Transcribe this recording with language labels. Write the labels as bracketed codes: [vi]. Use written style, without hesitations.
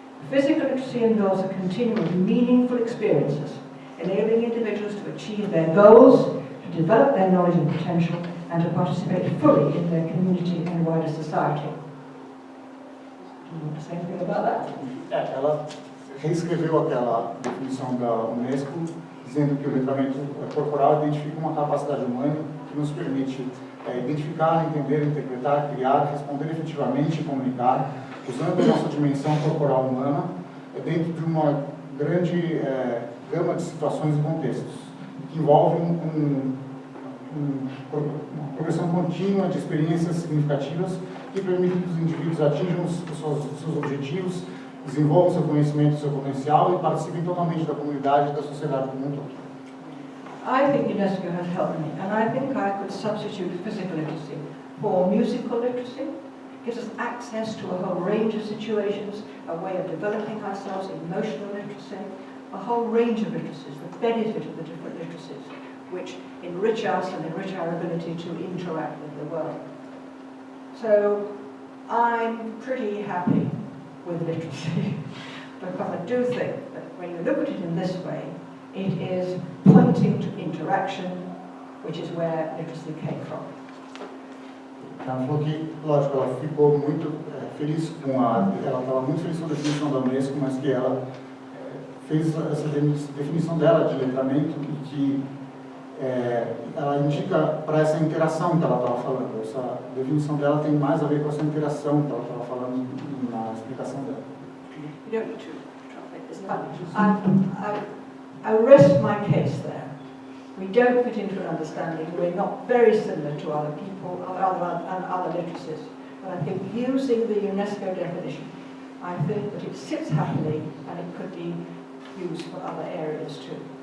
[en] Physical literacy involves a continuum of meaningful experiences, enabling individuals to achieve their goals, to develop their knowledge and potential, and to participate fully in their community and wider society. Do you want to say anything about that? [pt] Ela reescreveu aquela definição da UNESCO, dizendo que o letramento corporal identifica uma capacidade humana que nos permite identificar, entender, interpretar, criar, responder efetivamente e comunicar, usando a nossa dimensão corporal humana dentro de uma grande gama de situações e contextos, que envolve uma progressão contínua de experiências significativas que permitem que os indivíduos atinjam os seus objetivos, desenvolvam seu conhecimento e seu potencial e participem totalmente da comunidade e da sociedade como um todo. [en] I think UNESCO has helped me, and I think I could substitute physical literacy for musical literacy, gives us access to a whole range of situations, a way of developing ourselves, emotional literacy, a whole range of literacies, the benefit of the different literacies, which enrich us and enrich our ability to interact with the world. So I'm pretty happy with literacy, because I do think that when you look at it in this way, it is pointing to interaction, which is where literacy came from. [pt] Ela falou que, lógico, ela ficou muito feliz com ela estava muito feliz com a definição da Unesco, mas que ela fez essa definição dela de letramento e que ela indica para essa interação que ela estava falando. Essa definição dela tem mais a ver com essa interação que ela estava falando na explicação dela. [en] You don't need to translate this, but I rest my case there. We don't fit into an understanding. We're not very similar to other people and other literacies. But I think using the UNESCO definition, I think that it sits happily and it could be used for other areas too.